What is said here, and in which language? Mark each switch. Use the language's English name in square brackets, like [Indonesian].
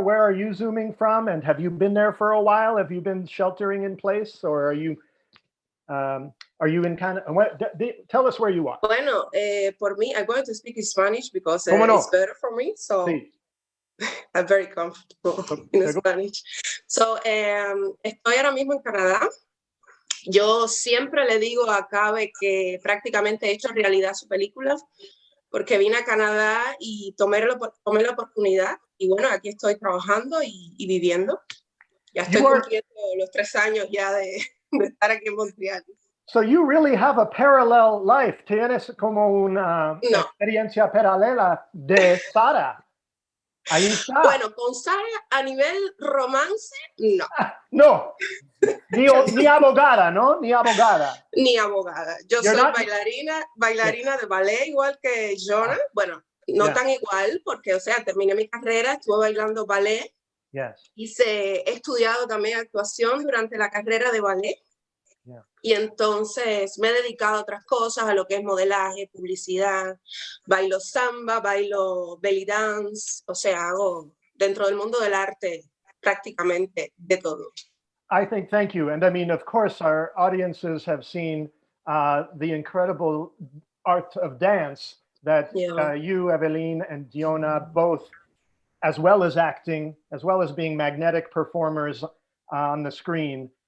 [English] Where are you zooming from? And have you been there for a while? Have you been sheltering in place, or are you in Canada? Tell us where you are. [Spanish] Bueno, por mí, [English] I'm going to speak in Spanish because [Spanish] no? [English] it's better for me. So [Spanish] Sí. [English] I'm very comfortable in Spanish. [Spanish] So, estoy ahora mismo en Canadá. Yo siempre le digo a Kaveh que prácticamente he hecho realidad su película, porque vine a Canadá y tomé la oportunidad. Y bueno, aquí estoy trabajando y viviendo. Ya estoy cumpliendo los 3 años ya de estar aquí en Montreal. [English] So you really have a parallel life. [Spanish] Tienes como una experiencia paralela de Sara. Ahí está. Bueno, con Sara a nivel romance, no. No. Ni abogada, ¿no? Ni abogada. Ni abogada. Yo soy bailarina de ballet, igual que Yonah. Bueno, no tan igual, porque, o sea, terminé mi carrera, estuve bailando ballet. He estudiado también actuación durante la carrera de ballet. Y entonces me he dedicado a otras cosas, a lo que es modelaje, publicidad, bailo samba, bailo belly dance, o sea, hago dentro del mundo del arte prácticamente de todo. [English] Thank you. And I mean, of course, our audiences have seen the incredible art of dance that you, Evelyn, and Yonah both, as well as acting, as well as being magnetic performers on the screen.